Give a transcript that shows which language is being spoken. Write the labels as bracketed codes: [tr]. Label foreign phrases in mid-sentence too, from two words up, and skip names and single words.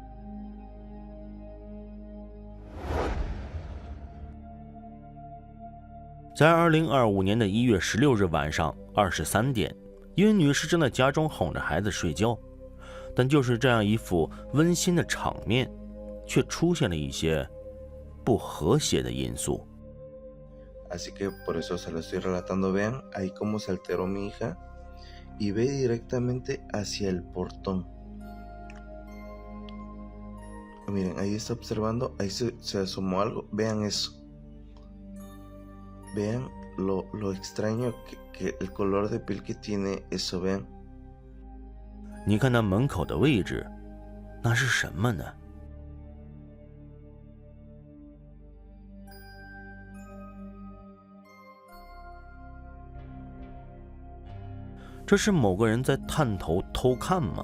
[zh] 在2025年的1月16日晚上23点，一位女士正在家中哄着孩子睡觉，但就是这样一副温馨的场面，却出现了一些不和谐的因素。 [es] Así que por eso se lo estoy relatando. Vean ahí cómo se alteró mi hija y ve directamente hacia el portón. Miren, ahí está observando, ahí se asomó algo. Vean eso. Vean lo extraño que el color de piel que tiene eso. Vean. [zh] 你看那门口的位置，那是什么呢？这是某个人在探头偷看吗？